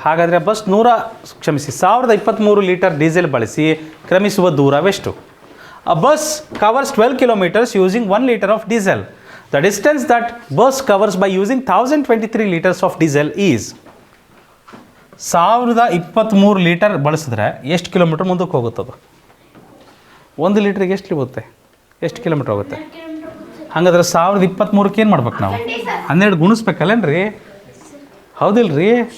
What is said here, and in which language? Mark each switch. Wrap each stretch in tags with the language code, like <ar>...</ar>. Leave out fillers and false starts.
<kn>ಹಾಗಾದರೆ bus 1023 litre diesel ಬಳಸಿ ಕ್ರಮಿಸುವ ದೂರವೆಷ್ಟು?</kn> <en>A bus covers 12 kilometers using 1 liter of diesel. The distance that bus covers by using 1023 liters of diesel is.</en> <kn>1023 litre ಬಳಸಿದ್ರೆ ಎಷ್ಟು kilometre ಮುಂದಕ್ಕೆ ಹೋಗುತ್ತದು? 1 ಲೀಟ್ರಿಗೆ ಎಷ್ಟು ಹೋಗುತ್ತೆ? ಎಷ್ಟು ಕಿಲೋಮೀಟರ್ ಹೋಗುತ್ತೆ? ಹಾಗಾದ್ರೆ 1023ಕ್ಕೆ ಏನು ಮಾಡ್ಬೇಕು ನಾವು? 12 ಗುಣಿಸ್ಬೇಕಲ್ಲೇನ್ರಿ? ಹೌದಿಲ್ರಿ?</kn>